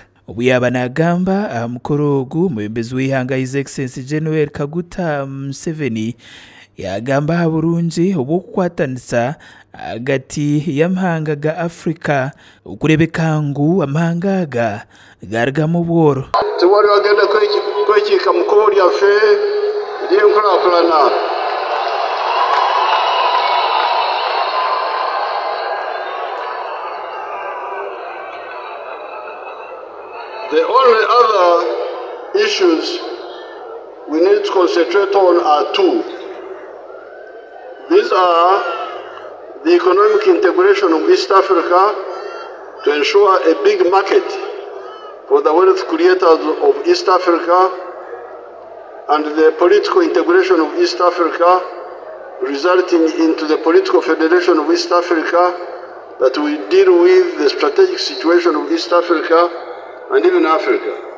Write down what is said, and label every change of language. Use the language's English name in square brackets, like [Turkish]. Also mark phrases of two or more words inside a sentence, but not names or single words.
[Nyankole] Obuyaba nagamba aha mukoro ogu omwebembezi w'ihanga [English] His Excellency [Nyankole] General Kaguta Museveni yagamba bulungi obw'okukwatanisa hagati y'amahanga ga Africa okurebeka ngu amahanga aga garigamu bworo. [Ganda] Tewali wagenda kwekiika mu kkubo lyaffe ery'enkulaakulana. [English] The only other issues we need to concentrate on are two. These are the economic integration of East Africa to ensure a big market for the wealth creators of East Africa, and the political integration of East Africa resulting into the political federation of East Africa that will deal with the strategic situation of East Africa and even Africa.